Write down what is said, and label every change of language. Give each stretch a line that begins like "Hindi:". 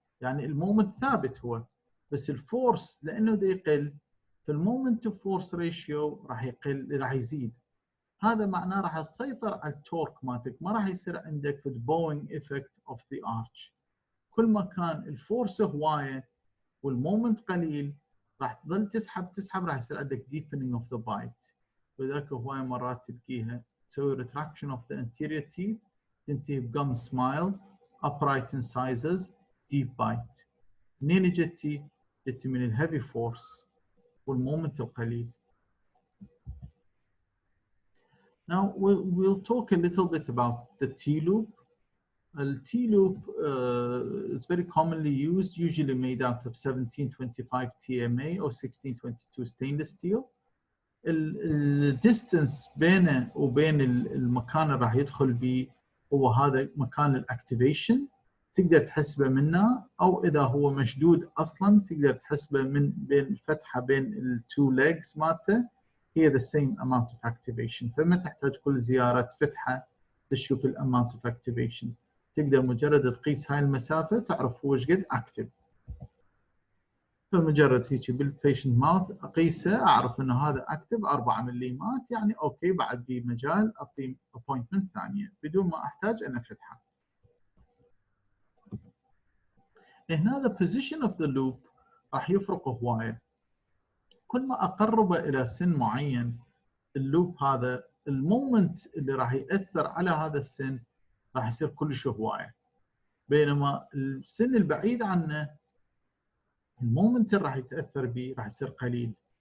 Arabic: يعني المومنت ثابت هو، بس الفورس لانه دا يقل، فالمومنت تو فورس ريشيو راح يقل، راح يزيد. هذا معناه راح تسيطر على التورك مالتك، ما راح يصير عندك في البوينج افكت اوف ذا ارش. كل ما كان الفورس هوايه والمومنت قليل راح تظل تسحب راح يصير عندك
English: deepening of the bite.
Arabic: وذاك هواي مرات تلقيها تسوي
English: retraction of the anterior teeth
Arabic: تنتهي ب
English: gum smile, upright incisors, deep bite.
Arabic: منين جتي؟ جتي من الهيفي فورس والمومنت القليل.
English: Now we'll talk a little bit about the T-loop. The T-loop is very commonly used, usually made out of 1725 TMA or 1622 stainless steel. The distance
Arabic: بينه وبين المكان اللي راح يدخل به هو هذا مكان الاكتيفيشن تقدر تحسبه منه، او اذا هو مشدود اصلا تقدر تحسبه من بين الفتحه بين التو ليجز مالته، هي
English: the same amount of activation.
Arabic: فما تحتاج كل زياره فتحه تشوف الاماونت اوف اكتيفيشن، تقدر مجرد تقيس هاي المسافه تعرف هو ايش قد اكتف. فمجرد هيك بالبيشنت ماوث اقيسه اعرف انه هذا اكتف 4 مليمات، يعني اوكي بعد في مجال اعطي ابوينتمنت ثانيه بدون ما احتاج ان افتحه. هنا
English: the position of the loop
Arabic: راح يفرق هوايه. كل ما اقربه الى سن معين اللوب هذا المومنت اللي راح ياثر على هذا السن راح يصير كلش هوايه، بينما السن البعيد عنه المومنت اللي راح يتاثر به راح يصير قليل.